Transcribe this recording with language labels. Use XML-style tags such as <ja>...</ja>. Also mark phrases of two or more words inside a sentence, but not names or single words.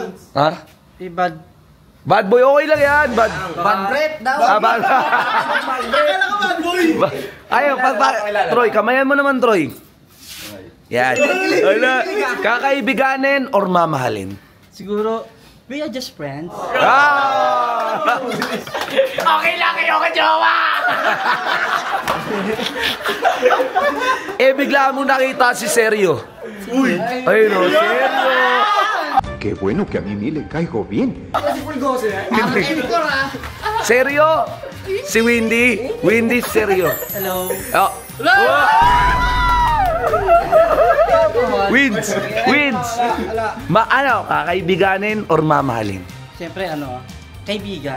<tl>Ha?</tl> <en>Bad boy,</en> <tl>okay lang yan. Bad Rep daw. bad. Ayaw, Troy, kamayan mo naman, Troy. Yan. Kakaibiganin or mamahalin? Siguro,</tl> <en>we are just friends.</en> <tl>Okay lang kayo ka, jowa! Bigla mo nakita si Seryo. Uy! Ayun o, Seryo!</tl> <es>Qué bueno que a mí me le caigo bien.</es> <tl>Seryo! Si Windy. Windy, Seryo.</tl> <en>Hello.</en> <tl>Oh. Wins! Kakaibiganin or mamahalin? Siyempre, kaibigan.</tl>